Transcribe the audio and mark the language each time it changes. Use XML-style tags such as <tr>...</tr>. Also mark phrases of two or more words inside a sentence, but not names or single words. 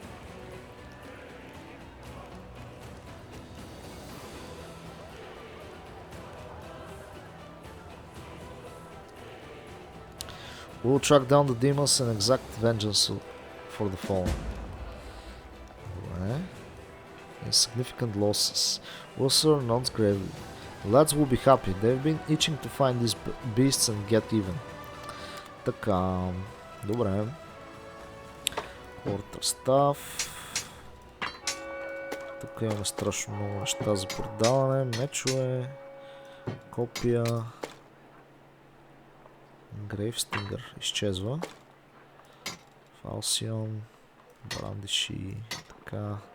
<en>We'll track down the demons and exact vengeance for the fallen. Insignificant losses. Wilson nods gravely. The lads will be happy. They've been itching to find these beasts and get even.</en> <bg>Така. Добре.</bg> <en>Quarter stuff.</en> <bg>Тук имаме страшно много неща за продаване. Мечове. Копия. Грейвстингър изчезва. Фалсион. Брандиши. Така.</bg>